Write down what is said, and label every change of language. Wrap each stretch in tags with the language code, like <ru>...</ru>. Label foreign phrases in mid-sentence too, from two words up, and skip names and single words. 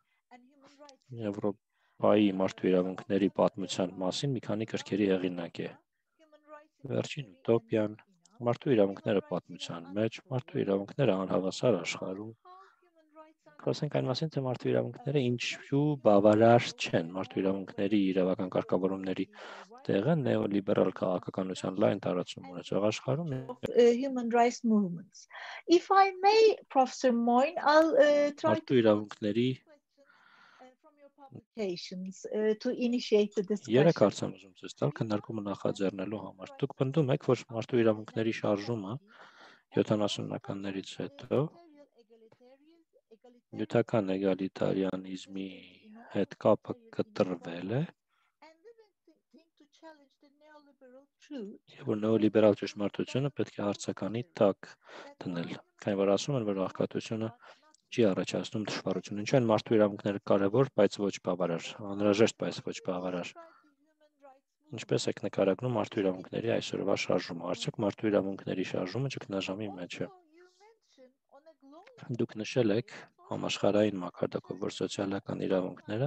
<hy>Եվրոպայի մարդու իրավունքների պատմության մասին մի քանի գրքերի հեղինակ է վերջին ուտոպիան մարդու իրավունքները պատմության մեջ մարդու իրավունքները անհավասար աշխարհում Խոսենք այն մասին, թե մարդու իրավունքները ինչու բավարար չեն մարդու իրավունքների իրավական կարգավորումների տեղը նեոլիբերալ քաղաքականության լայն տարածում ունեցող աշխարհում</hy> <en>human rights movements. If I may, Professor Moyne, I'll try</en> <hy>մարդու իրավունքների</hy> <en>from your publications to initiate the</en> <hy>Երեք</hy> <en>discussion.</en> <hy>հարց եմ ուզում ցույց տալ քննարկումը նախաձեռնելու համար։ Դուք պնդում եք, որ մարդու իրավունքների շարժումը 70-ականներից հետո նյութական էգալիտարիանիզմի հետ կապը կտրվել է եւ որ նեոլիբերալ ճշմարտությունը պետք է հարցականի տակ դնել քանի որ ասում են որ աղքատությունը չի առաջացնում դժվարություն ինչու են մարդու իրավունքները կարևոր բայց ոչ բավարար անհրաժեշտ բայց ոչ բավարար ինչպես եք նկարագրում մարդու իրավունքների այսօրվա շարժումը արդյոք մարդու իրավունքների շարժումը ճգնաժամի մեջ է Դուք նշել եք համաշխարհային մակարդակով որ սոցիալական իրավունքները</hy>